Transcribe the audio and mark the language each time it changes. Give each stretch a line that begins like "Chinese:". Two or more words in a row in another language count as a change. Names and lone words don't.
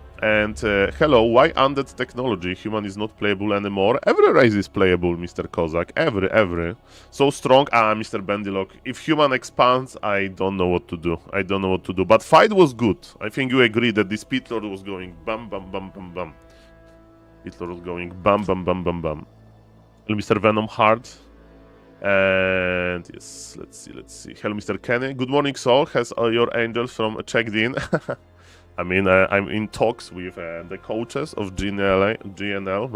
English: And hello, why undead technology? Human is not playable anymore. Every race is playable, Mr. Kozak. Every. So strong. Mr. Bendilock. If human expands, I don't know what to do. I don't know what to do. But fight was good. I think you agree that this Pitlord was going bam, bam, bam, bam, bam. Pitlord was going bam, bam, bam, bam, bam. Hello, Mr. Venom Hard. And yes, let's see. Hello, Mr. Kenny. Good morning, Saul. Has your angels from checked in? I mean, I'm in talks with the coaches of GNL.